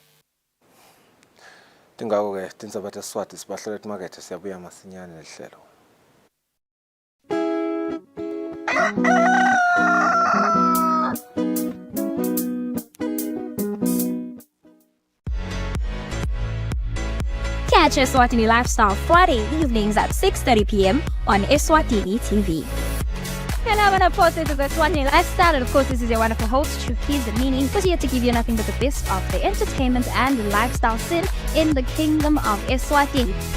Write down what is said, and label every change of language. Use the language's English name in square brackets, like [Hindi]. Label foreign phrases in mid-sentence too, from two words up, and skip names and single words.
[Swati] Tingako ke tindzaba teSwati sibahlele emakethe siyabuya masinyane nehlelo. [English] Catch Eswatini Lifestyle Friday evenings at 6:30 p.m. on Eswatini TV. Hello, of course, this is Eswatini Lifestyle, and of course, this is your wonderful host, Chukiz Meaning, who's here to give you nothing but the best of the entertainment and lifestyle scene in the kingdom of Eswatini.